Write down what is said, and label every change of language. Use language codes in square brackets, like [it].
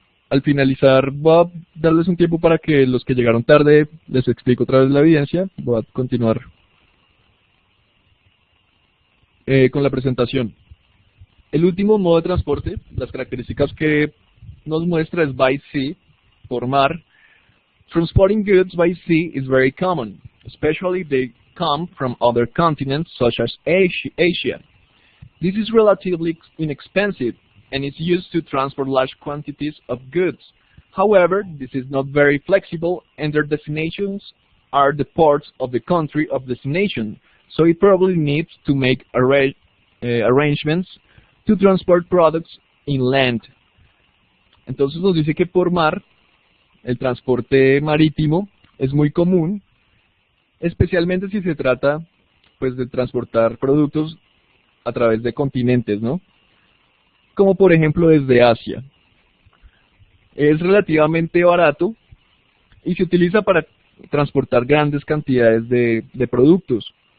[es] Al finalizar voy a darles un tiempo para que los que llegaron tarde les explico otra vez la evidencia. Voy a continuar con la presentación. El último modo de transporte, las características que nos muestra es [en] by sea, [es] por mar. [en] Transporting goods by sea is very common, especially if they come from other continents such as Asia. This is relatively inexpensive and is used to transport large quantities of goods. However, this is not very flexible and their destinations are the ports of the country of destination, so it probably needs to make arrangements to transport products inland. [es] Entonces nos dice que por mar, el transporte marítimo es muy común, especialmente si se trata pues de transportar productos a través de continentes, ¿no? Como por ejemplo desde Asia. Es relativamente barato y se utiliza para transportar grandes cantidades de productos.